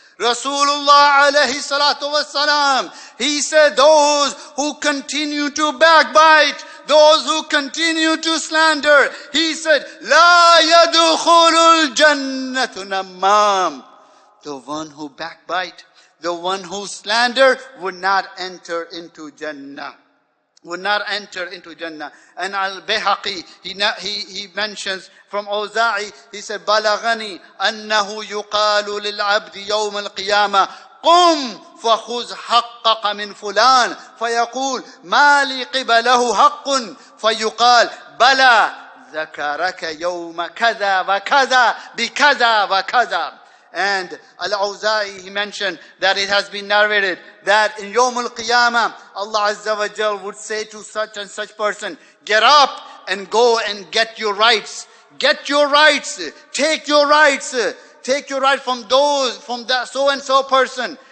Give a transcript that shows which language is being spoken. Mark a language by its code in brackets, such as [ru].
[en] Rasulullah alayhi salatu wasalam, he said, those who continue to backbite, those who continue to slander, he said, [ar] La yadkhulul jannatu namam. [en] The one who backbite, the one who slander would not enter into Jannah. Would not enter into Jannah. And Al-Bayhaqi, he mentions from Awza'i, he said, [ar] Balagani annahu yuqalu lil-abdi yawm al-qiyamah, قم فخذ حقك من فلان فيقول ما لي قبله حق فيقال بلى ذكرك يوم كذا وكذا بكذا وكذا. [en] And Al-Awza'i, he mentioned that it has been narrated that in Yawm al-Qiyamah, Allah Azza wa Jal would say to such and such person, get up and go and get your rights. Get your rights. Take your rights. Take your right from that so and so person.